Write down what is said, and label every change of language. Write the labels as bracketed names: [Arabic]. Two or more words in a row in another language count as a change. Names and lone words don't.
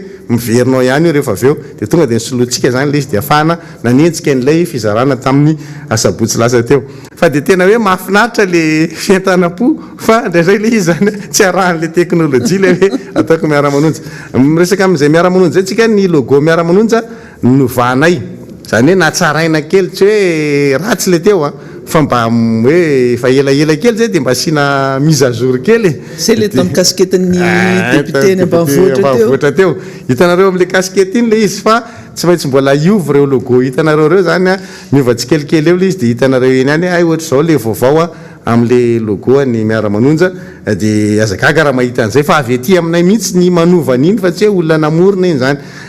[Malagasy] miverinao ihany io rehefa aveo de tonga de nisoloantsika zany le izy de afahana nanenjika an'ilay fizarana tamin'ny asabotsy lasa teo fa de tena hoe mahafinaritra le fientanam-po fa ndraindray le izy zany tsy arahan'le teknôlôjia le hoe ataoko Miara Manonja resaka amin'izay Miara Manonja zay tsika ny logo Miara Manonja novanay zany hoe natsaraina kely tsy hoe ratsy le teo fa mba hoe fa elaela kely zay de mba asiana [French] mise à jour [Malagasy] kely [French] c'est le temps casquette- [Malagasy] ny député ny ambanivohitra teo hitanareo am'le casquette iny le izy fa tsy maintsy mbola iovy reo logo hitanareo reo zany miova tsikelikely eo le izy de hitanareo eny any ay ohatra zao le vaovao am'le logo ny Miara Manonja de azagaga raha mahita an'izay fa avy aty aminay mihitsy ny manovan'iny fa tsy hoe olona namorona iny zany